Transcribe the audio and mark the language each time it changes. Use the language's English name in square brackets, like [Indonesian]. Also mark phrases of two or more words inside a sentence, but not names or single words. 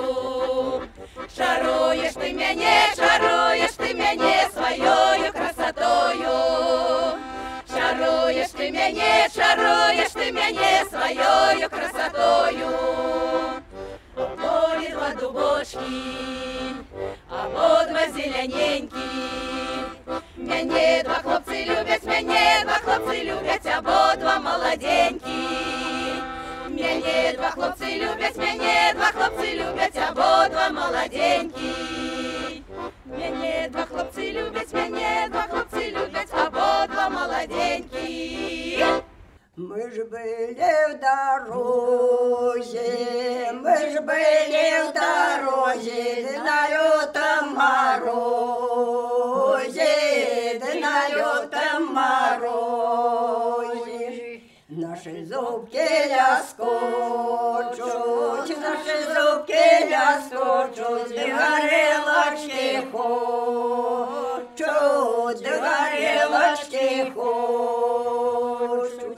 [Ukrainian] Шаруєш ти мене своєю красотою. Шаруєш ти мене своєю красотою. У полі два дубочки, ободва зелененькі. [Belarusian] Мяне два хлопцы любят, [Ukrainian] ободва молоденькі. [Belarusian] Мяне два хлопцы любят, [Ukrainian] ободва молоденькі. [Belarusian] Мяне два хлопцы любят, [Ukrainian] ободва молоденькі. [Russian] Мы ж были в дороге, на лютом морозе, наши зубки ляскочут, да горелочки хочут.